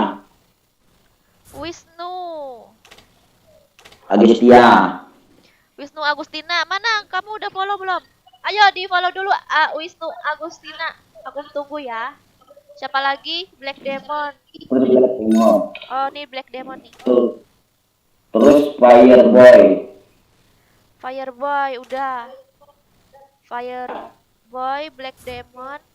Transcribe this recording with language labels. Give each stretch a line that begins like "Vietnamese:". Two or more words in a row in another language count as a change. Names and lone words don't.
Indonesian: Wisnu. Agustia. Wisnu Agustina. Mana? Kamu udah follow belum? Ayo di follow dulu Wisnu Agustina. Aku tunggu ya. Siapa lagi? Black Demon. Oh, nih Black Demon nih. Terus Fireboy. Fireboy udah. Fireboy, Black Demon.